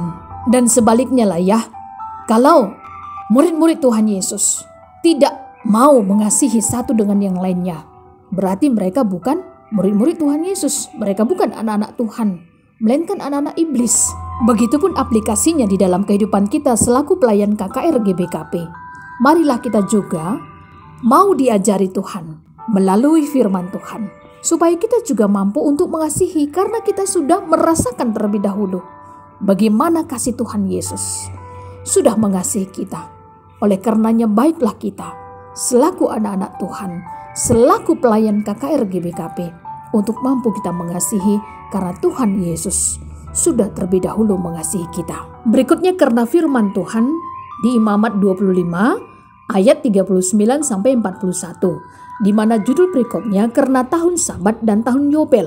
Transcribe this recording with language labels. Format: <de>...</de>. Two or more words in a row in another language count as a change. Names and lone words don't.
<id>Dan sebaliknya lah ya, kalau murid-murid Tuhan Yesus tidak mau mengasihi satu dengan yang lainnya, berarti mereka bukan murid-murid Tuhan Yesus. Mereka bukan anak-anak Tuhan, melainkan anak-anak iblis. Begitupun aplikasinya di dalam kehidupan kita selaku pelayan KKR GBKP. Marilah kita juga mau diajari Tuhan melalui firman Tuhan, supaya kita juga mampu untuk mengasihi, karena kita sudah merasakan terlebih dahulu bagaimana kasih Tuhan Yesus sudah mengasihi kita. Oleh karenanya baiklah kita selaku anak-anak Tuhan, selaku pelayan KKR GBKP, untuk mampu kita mengasihi karena Tuhan Yesus sudah terlebih dahulu mengasihi kita. Berikutnya karena firman Tuhan di Imamat 25 ayat 39 sampai 41, di mana judul berikutnya karena tahun Sabat dan tahun Yobel.</id>